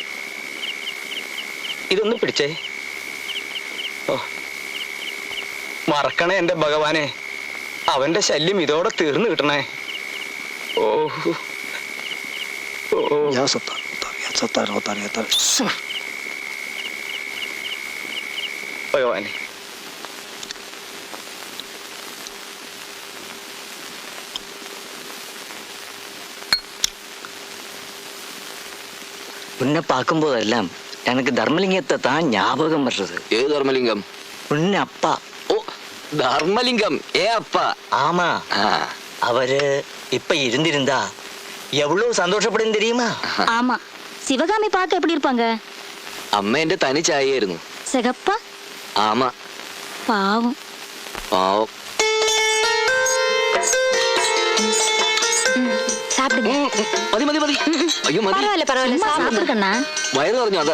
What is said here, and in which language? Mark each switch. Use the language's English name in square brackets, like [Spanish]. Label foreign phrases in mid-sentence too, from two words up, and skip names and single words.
[Malayalam] ഇതൊന്ന് പിടിച്ചേ. ഓ, മറക്കണേ എന്റെ ഭഗവാനെ. അവന്റെ ശല്യം ഇതോടെ തീർന്നു കിട്ടണേ. ഓ ഓ, [Arabic] يا ستار، يا ستار، يا ستار. [Malayalam] ഭഗവാനെ. [Tamil] உன்னை பார்க்கும்போதெல்லாம் எனக்கு தர்மலிங்கத்தை தான் ஞாபகம் வர்றது. [Malayalam] ഏത് ധർമ്മലിംഗം? [Tamil] உன்னை அப்பா. [Malayalam] ഓ, ധർമ്മലിംഗം. ഏ അപ്പ? [Tamil] ஆமா, [Malayalam] ആ, [Tamil] அவரு இப்ப இருந்திருந்தா எவ்வளவு சந்தோஷப்படும் தெரியுமா? ஆமா, சிவகாமி பார்க்க எப்படி இருப்பாங்க? [Malayalam] അമ്മ എന്റെ തനി ചായയായിരുന്നു. [Tamil] சிகப்பா? ആമ. பாவம். [Malayalam] പാവം. [Tamil] சாப்பிடுங்க. [Malayalam] മതി മതി മതി. അയ്യോ മതി. [Tamil] பரவாயில்ல பரவாயில்ல, சாப்பிடுங்க கண்ணா. [Malayalam] വയറ് പറഞ്ഞു അതാ.